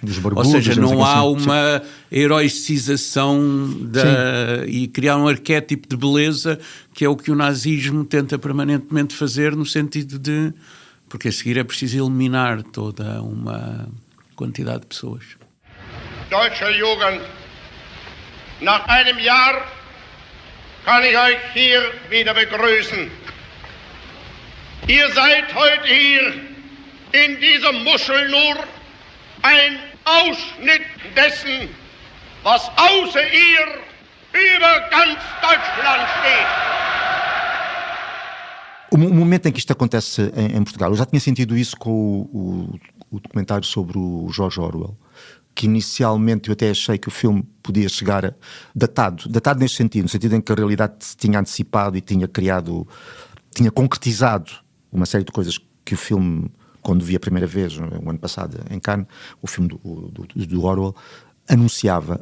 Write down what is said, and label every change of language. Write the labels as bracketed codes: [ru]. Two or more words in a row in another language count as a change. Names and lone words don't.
[pt] Os barbudos, ou seja, não há assim, uma heroicização e criar um arquétipo de beleza, que é o que o nazismo tenta permanentemente fazer, no sentido de... Porque a seguir é preciso eliminar toda uma quantidade de pessoas. [de] Deutsche Jugend, nach einem Jahr kann ich euch hier wieder begrüßen. Ihr seid heute hier in dieser Muschel nur ein Ausschnitt dessen, was außer ihr über ganz Deutschland steht. [pt] O momento em que isto acontece em Portugal, eu já tinha sentido isso com o documentário sobre o George Orwell, que inicialmente eu até achei que o filme podia chegar datado neste sentido, no sentido em que a realidade se tinha antecipado e tinha concretizado uma série de coisas que o filme, quando vi a primeira vez, no ano passado, em Cannes, o filme do Orwell, anunciava.